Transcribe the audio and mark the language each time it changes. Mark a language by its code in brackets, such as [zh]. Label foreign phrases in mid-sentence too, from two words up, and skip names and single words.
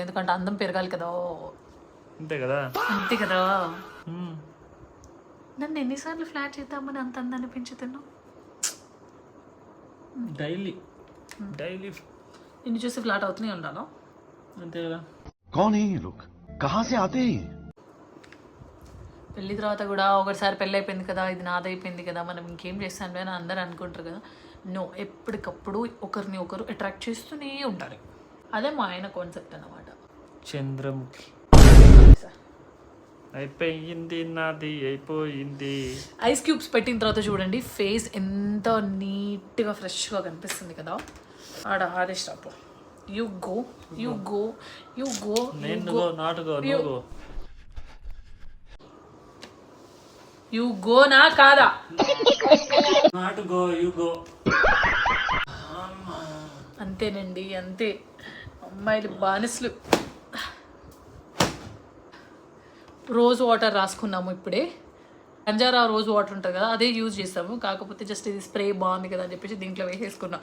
[te] ఎందుకంటే అందం పెరగాలి కదా. అంతే కదా. అంతే కదా. నన్ను ఎన్నిసార్లు ఫ్లాట్ చేద్దామని అంత అందాన్ని పెంచుతున్నావు. డైలీ నిన్ను చూసి ఫ్లాట్ అవుతూనే ఉండాలా. అంతే కదా. [hi] कौन है ये लोग, कहां से आते हैं? [te] పెళ్లి తర్వాత కూడా ఒకసారి పెళ్ళి అయిపోయింది కదా, ఇది నాదైపోయింది కదా, మనం ఇంకేం చేస్తాను అని అందరు అనుకుంటారు కదా. నో, ఎప్పటికప్పుడు ఒకరిని ఒకరు అట్రాక్ట్ చేస్తూనే ఉండాలి. అదే మా ఆయన కాన్సెప్ట్ అన్నమాట. చంద్రముఖి అయిపోయింది నాది అయిపోయింది. [en] ice cubes [te] పెట్టిన తర్వాత చూడండి ఫేస్ ఎంత నీట్గా ఫ్రెష్గా కనిపిస్తుంది కదా. ఆడ ఆదేశ్ రాపు. [en] you go you go [te] నా కాదా? [en] not go you go. [te] అంతేనండి, అంతే. అమ్మాయిలు బానిసలు. [en] rose water [te] రాసుకున్నాము ఇప్పుడే. బంజారా [en] rose water [te] ఉంటుంది కదా అదే యూజ్ చేస్తాము. కాకపోతే జస్ట్ ఇది స్ప్రే బాగుంది కదా అని చెప్పేసి దీంట్లో వేసేసుకున్నా.